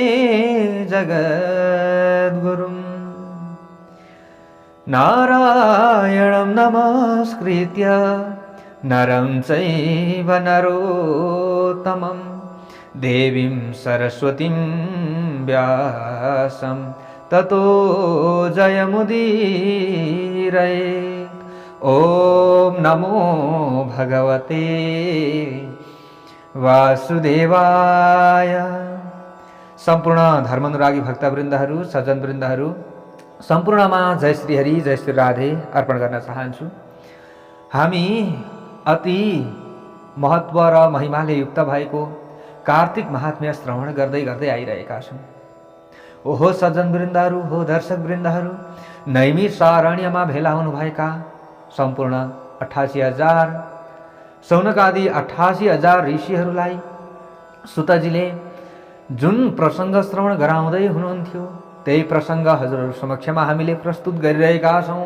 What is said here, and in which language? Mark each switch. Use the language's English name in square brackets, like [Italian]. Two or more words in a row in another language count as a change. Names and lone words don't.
[Sanskrit] जगद्गुरुं नारायणं नमस्कृत्य नरं चैव नरोत्तमं देवीं सरस्वतीं व्यासं ततो जयमुदीरयेत्। ॐ नमो भगवते वासुदेवाय। [Nepali] सम्पूर्ण धर्मानुरागी भक्तवृन्दहरू, सज्जनवृन्दहरू, सम्पूर्णमा जय श्री हरि जय श्री राधे अर्पण गर्न चाहन्छु। हामी अति महत्व र महिमाले युक्त भएको कार्तिक महात्म्य श्रवण गर्दै गर्दै आइरहेका छौँ। ओहो सज्जनवृन्दहरू, हो दर्शकवृन्दहरू, नैमिषारण्यमा भेला हुनुभएका सम्पूर्ण 88,000 सौनकादि 88,000 ऋषिहरूलाई सुतजीले जुन प्रसङ्ग श्रवण गराउँदै हुनुहुन्थ्यो त्यही प्रसङ्ग हजुरहरू समक्षमा हामीले प्रस्तुत गरिरहेका छौँ।